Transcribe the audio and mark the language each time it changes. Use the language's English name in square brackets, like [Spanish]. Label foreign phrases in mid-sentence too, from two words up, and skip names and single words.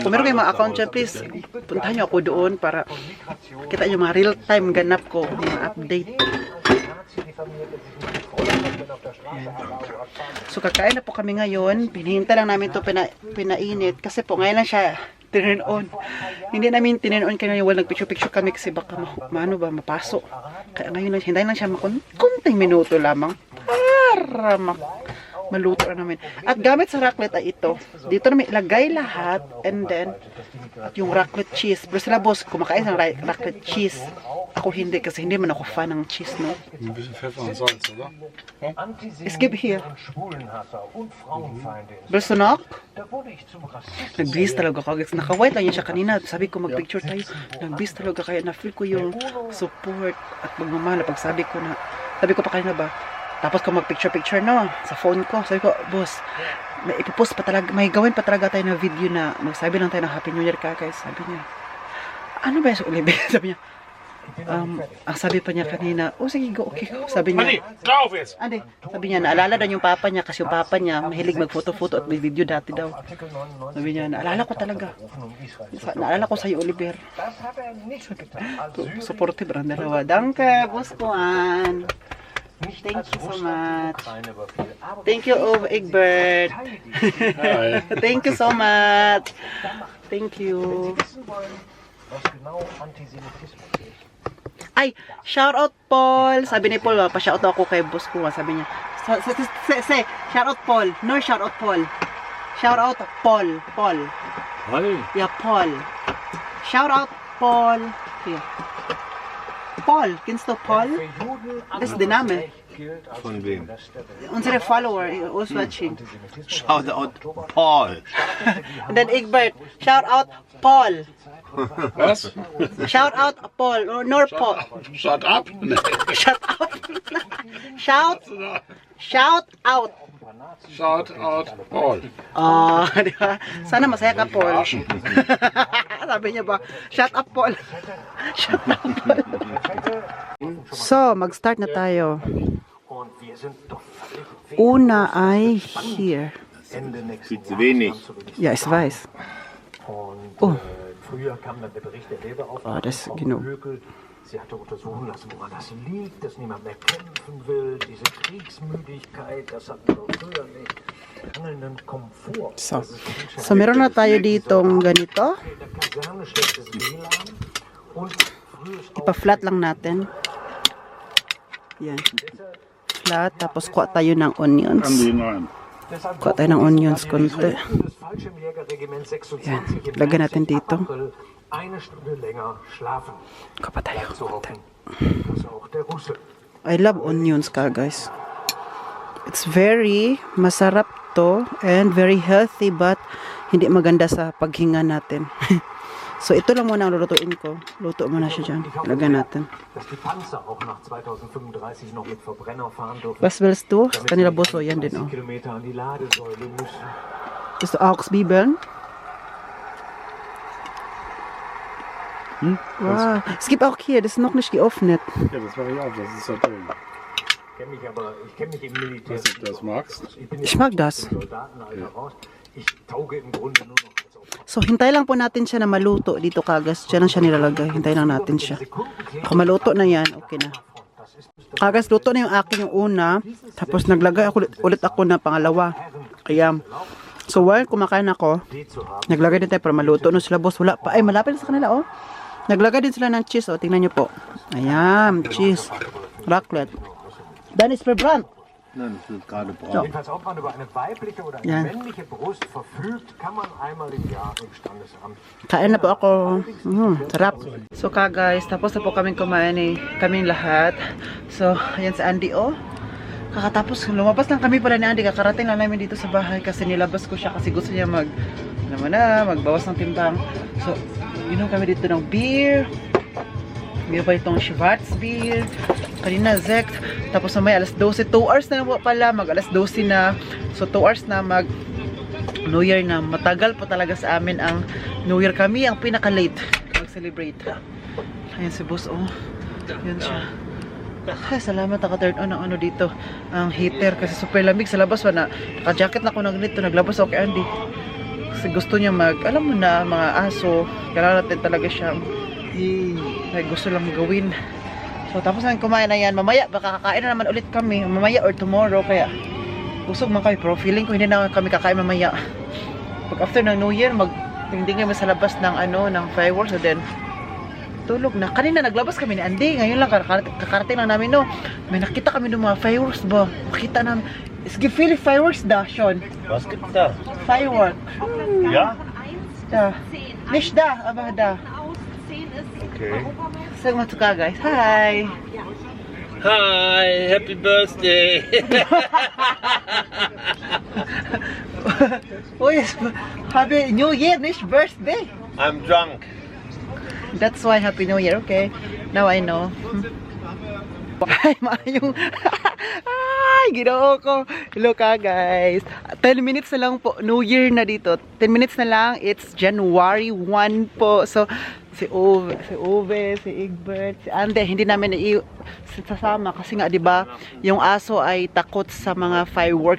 [Filipino] Kung meron kayong mga account dyan, please, puntahan nyo ako doon para kita nyo mga [English] real-time ganap [Filipino] ko, mga update. So, kakain na po kami ngayon. Pinihintay lang namin ito pinainit. Kasi po, ngayon lang siya turn on. Hindi namin turn on kaya wala nagpicture-picture kami kasi baka mapasok. Kaya ngayon lang, hintayin lang siya konting minuto lamang para maluto na namin. At gamit sa raclette ay ito. Dito namin ilagay lahat and then at yung raclette cheese. Pero sila boss, kumakain ng raclette cheese. Ako hindi kasi hindi man ako fan ng cheese, no? [German] Ein bisschen Pfeffer und Salz, oder? [English] Skip here. Bersonak? [Filipino] Nag-breeze talaga kagad. Naka-white lang yun siya kanina. Sabi ko mag-picture tayo. Nag-breeze talaga kaya na-feel ko yung support at magmamahal. Pag sabi ko pa kanina ba, tapos ko mag-picture-picture no, sa phone ko. Sabi ko, boss, may ipopost pa talaga, may gawin pa talaga tayo na video na magsabi lang tayo ng [English] Happy New Year [Filipino] ka guys. Sabi niya, ano ba yung Oliver? Sabi niya, ang sabi pa niya kanina, sige go, okay go. Sabi niya, sabi niya, naalala daw yung papa niya kasi yung papa niya mahilig mag-photo-photo at may video dati daw. Sabi niya, naalala ko talaga. Naalala ko sa'yo, Oliver. Supportive ang dalawa. [English] Danke, [Filipino] boss ko an. [English] Thank you so much. Thank you, Egbert. Thank you so much. Thank you. Ay, shout out Paul. [Filipino] Sabi ni Paul, pa- [English] shout out [Filipino] ako kay boss ko. Sabi niya, [English] say, shout out Paul. No, shout out Paul. Shout out Paul. Paul. Yeah, Paul. Shout out Paul. Here. Paul, [German] kennst du Paul? Das ist der Name. Von wem? Unsere Follower, [English] who's watching. Shout out Paul. And then Egbert, shout out Paul. [German] Was? [English] Shout out Paul, or nor Paul. Shut up? Shut up. Shout out Shout out Paul. [Filipino] Oh, di ba? Sana masaya ka, Paul. Sabi niya ba, [English] shut up, Paul. Shut up, Paul. So, [Filipino] mag-start na tayo. Una ay here. [German] Viel zu wenig. Ja, ich weiß. Oh. Früher kam dann der Bericht der Oh, das Lehrbeauftragten genau. Höckel. Sie hatte untersuchen lassen, woran das liegt, dass niemand mehr kämpfen will, diese Kriegsmüdigkeit, das hatten wir früher nicht. Mangelnden Komfort. So. Das ist [Filipino] So, meron na tayo ditong ganito. [German] in der Kaserne schlechtes WLAN und frühes [Filipino] Ipa-flat lang natin. Yan. Flat, tapos kuha tayo ng onions. [German] Deshalb [Filipino] Kuha tayo ng onions konti. [German] des Fallschirmjägerregiments 26 [Filipino] Yan. [German] im [Filipino] Lagyan natin [German] 13. [Filipino] dito. [German] April eine Stunde länger schlafen. [Filipino] Kuha pa tayo. [German] Zu hoffen, dass auch der Russe [English] I love onions ka, guys. It's very [Filipino] masarap to [English] and very healthy but [Filipino] hindi maganda sa paghinga natin. So, ito lang muna ang lulutuin ko. Luto muna siya dyan. Lagyan natin. [German] dass die Panzer auch nach 2035 noch mit Verbrenner fahren dürfen. Was willst du? [Filipino] Kanila boso, yan din, oh. [German] Kilometer an die Ladesäule müssen. Gusto auch Bibeln? Wow. Es gibt auch hier, das ist noch nicht geöffnet. Ja, das mache ich auch. Das ist ja toll. Ich kenne mich im Militär. Dass du das magst. Bin Ich mag das. im Soldatenalter raus. Ich tauge im Grunde nur noch als Opfer. [Filipino] So, hintay lang po natin siya na maluto dito kagas. Diyan lang siya nilalagay. Hintay lang natin siya. Kung maluto na yan, okay na. Kagas, luto na yung akin yung una. Tapos naglagay ako ulit ako na pangalawa. Kaya, so while kumakain ako, naglagay din tayo para maluto. No sila, boss, wala pa. Ay, malapit na sa kanila, oh. Naglagay din sila ng cheese, oh. Tingnan nyo po. Ayan, cheese. Raclette. [German] Dann ist verbrannt. Nein, das wird gerade braun. Jedenfalls, ob man über eine weibliche oder eine Ja. männliche Brust verfügt, kann man einmal im Jahr im Standesamt. [Filipino] Kain na po ako. Sarap. So ka guys, tapos na po kaming kumain eh. Kaming lahat. So, ayan si Andy oh. Kakatapos, lumabas lang kami pala ni Andy. Kakarating lang namin dito sa bahay kasi nilabas ko siya kasi gusto niya magbawas ng timbang. So, inom kami dito ng beer. Meron pa itong Schwarzbier. Kanina Zekt. Tapos mamaya alas 12. 2 hours na lang po pala. Mag alas 12 na. So 2 hours na mag New Year na. Matagal po talaga sa amin ang New Year. Kami ang pinaka-late mag-celebrate. Ayan si boss oh. Yan siya. Ay, salamat naka-turn on ang ano dito. Ang heater kasi super lamig sa labas. Naka-jacket na ako nito. Naglabas ako kay Andy. Kasi gusto niya alam mo na, mga aso. Kailangan natin talaga siyang ay gusto lang gawin. So tapos namin kumain na yan. Mamaya baka kakain na naman ulit kami. Mamaya or tomorrow. Kaya busog man kami. Pero feeling ko hindi na kami kakain mamaya. Pag after ng New Year, magtingting kami sa labas ng ng fireworks. So then tulog na. Kanina naglabas kami ni Andy. Ngayon lang kakarating lang namin no. May nakita kami ng mga fireworks ba. Makita namin. [German] Es gibt viele Fireworks da schon. Was gibt's da? Fireworks. Ja? Da. Nicht da, aber da. Okay. Sag mal zu [Filipino] ka guys. [German] Hi. [English] Hi, happy birthday. Oh yes, Happy New Year, nicht birthday. I'm drunk. That's why Happy New Year, okay? Now I know. [Cebuano] Ay, maayong. Ay, ginoo ko. [Filipino] Hello ka guys. 10 minutes na lang po. New Year na dito. 10 minutes na lang. [English] It's January 1 po. [Filipino] So, si Ove, si Egbert, si Ande, hindi namin sasama kasi nga 'di ba, yung aso ay takot sa mga fireworks.